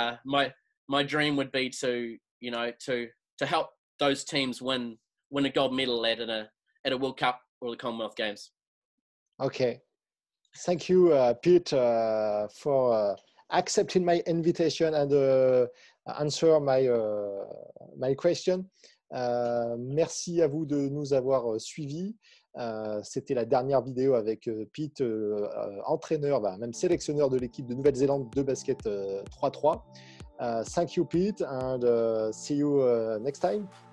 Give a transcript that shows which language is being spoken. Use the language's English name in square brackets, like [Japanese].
[English] My dream would be to help those teams win a gold medal at a World Cup or the Commonwealth Games. Okay. Thank you, Piet, for accepting my invitation and answer my question. [French] Merci à vous de nous avoir suivis. C'était la dernière vidéo avec Piet, entraîneur, même sélectionneur de l'équipe de Nouvelle-Zélande de basket 3-3. [English] Thank you, Piet, and see you next time.